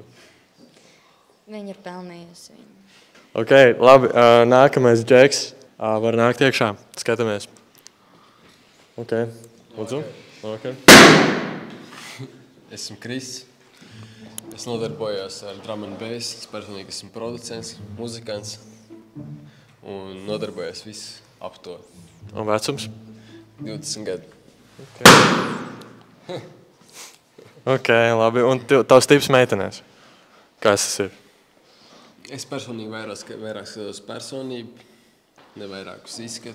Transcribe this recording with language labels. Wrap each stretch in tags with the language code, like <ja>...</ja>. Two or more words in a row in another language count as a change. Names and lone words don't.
<lv>Viņa ir pelnījusi viņu. Ok, labi. Nākamais Džeks. Var nākt iekšā. Skatāmies. Ok, lūdzu. Ok. Esmu Krists. Es nodarbojos ar</lv> <en>drum and bass.</en> <lv>Es personīgi esmu producents, muzikants. Un nodarbojos viss ap to. Un vecums? 20 gadu. Ok, labi. Un tavs tips meitenēs? Kas tas ir? Es personīgi vairāk skatos personību, ne vairāk uz izskats.</lv>